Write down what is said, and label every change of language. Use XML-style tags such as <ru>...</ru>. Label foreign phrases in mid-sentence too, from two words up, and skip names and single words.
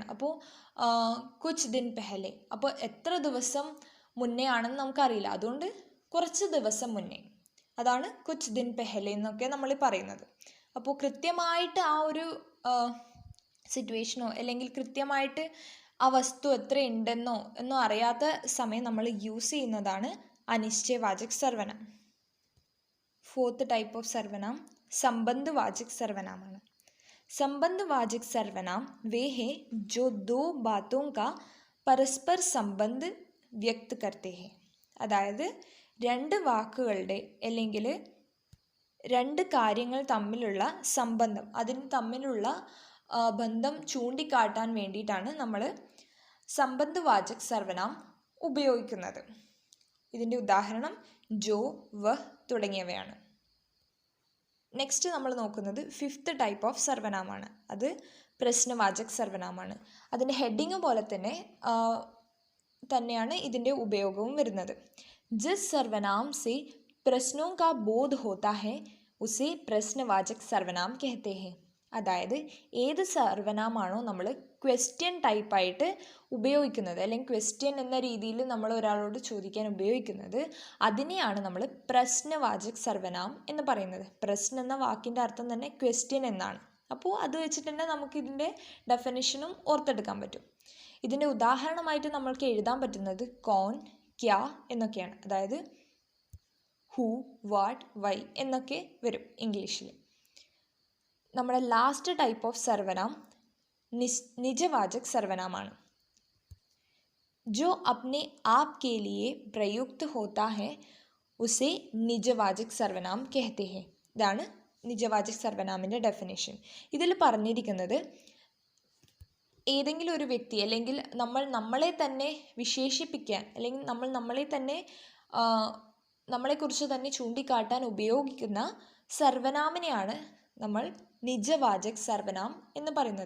<ml>അപ്പോൾ</ml> <hi>कुछ दिन पहले,</hi> <ml>അപ്പോൾ എത്ര ദിവസം മുന്നേ ആണെന്ന് നമുക്കറിയില്ല, അതുകൊണ്ട് കുറച്ച് ദിവസം മുന്നേ, അതാണ്</ml> <hi>कुछ दिन पहले</hi> <ml>എന്നൊക്കെ നമ്മൾ പറയുന്നത്. അപ്പോൾ കൃത്യമായിട്ട് ആ ഒരു സിറ്റുവേഷനോ അല്ലെങ്കിൽ കൃത്യമായിട്ട് ആ വസ്തു എത്ര ഉണ്ടെന്നോ എന്നോ അറിയാത്ത സമയം നമ്മൾ യൂസ് ചെയ്യുന്നതാണ് അനിശ്ചയവാചക സർവനാം.</ml> <en>fourth type of</en> <ml>സർവനാം</ml> <hi>संबंधवाचक सर्वनाम. संबंधवाचक सर्वनाम वे हैं जो दो बातों का परस्पर संबंध व्यक्त करते हैं.</hi> <ml>അതായത് രണ്ട് വാക്കുകളുടെ അല്ലെങ്കിൽ രണ്ട് കാര്യങ്ങൾ തമ്മിലുള്ള സംബന്ധം, അതിന് തമ്മിലുള്ള ബന്ധം ചൂണ്ടിക്കാട്ടാൻ വേണ്ടിയിട്ടാണ് നമ്മൾ സംബന്ധവാചക സർവനാം ഉപയോഗിക്കുന്നത്. ഇതിൻ്റെ ഉദാഹരണം ജോ, വഹ് തുടങ്ങിയവയാണ്. നെക്സ്റ്റ് നമ്മൾ നോക്കുന്നത്</ml> <en>fifth type of</en> <ml>സർവനാമാണ്. അത് പ്രശ്നവാചക സർവനാമാണ്. അതിൻ്റെ ഹെഡിങ് പോലെ തന്നെയാണ് ഇതിൻ്റെ ഉപയോഗവും വരുന്നത്.</ml> <hi>जिस सर्वनाम से प्रश्नों का बोध होता है उसे प्रश्नवाचक सर्वनाम कहते हैं.</hi> <ml>അതായത് ഏത് സർവനാമാണോ നമ്മൾ ക്വസ്റ്റ്യൻ ടൈപ്പായിട്ട് ഉപയോഗിക്കുന്നത് അല്ലെങ്കിൽ ക്വസ്റ്റ്യൻ എന്ന രീതിയിൽ നമ്മൾ ഒരാളോട് ചോദിക്കാൻ ഉപയോഗിക്കുന്നത്, അതിനെയാണ് നമ്മൾ പ്രശ്നവാചക സർവനാം എന്ന് പറയുന്നത്. പ്രശ്നം എന്ന വാക്കിൻ്റെ അർത്ഥം തന്നെ ക്വസ്റ്റ്യൻ എന്നാണ്. അപ്പോൾ അത് വെച്ചിട്ട് തന്നെ നമുക്കിതിൻ്റെ ഡെഫിനിഷനും ഓർത്തെടുക്കാൻ പറ്റും. ഇതിൻ്റെ ഉദാഹരണമായിട്ട് നമ്മൾക്ക് എഴുതാൻ പറ്റുന്നത്</ml> <hi>कौन, क्या</hi> <ml>എന്നൊക്കെയാണ്. അതായത്</ml> <en>who, what, why</en> <ml>എന്നൊക്കെ വരും ഇംഗ്ലീഷിൽ. നമ്മുടെ</ml> <en>last type of</en> <ml>സർവനാം</ml> <hi>निजवाचक सर्वनाമാണ്. जो अपने आप के लिए प्रयुक्त होता है उसे निजवाचक സർവനാം कहते हैं.</hi> <ml>ഇതാണ് നിജവാചക സർവനാമിൻ്റെ ഡെഫിനേഷൻ. ഇതിൽ പറഞ്ഞിരിക്കുന്നത് ഏതെങ്കിലും ഒരു വ്യക്തി അല്ലെങ്കിൽ നമ്മളെ തന്നെ വിശേഷിപ്പിക്കാൻ അല്ലെങ്കിൽ നമ്മളെ തന്നെ നമ്മളെക്കുറിച്ച് തന്നെ ചൂണ്ടിക്കാട്ടാൻ ഉപയോഗിക്കുന്ന സർവനാമിനെയാണ് നമ്മൾ നിജവാചക സർവനാം എന്ന് പറയുന്നത്.</ml>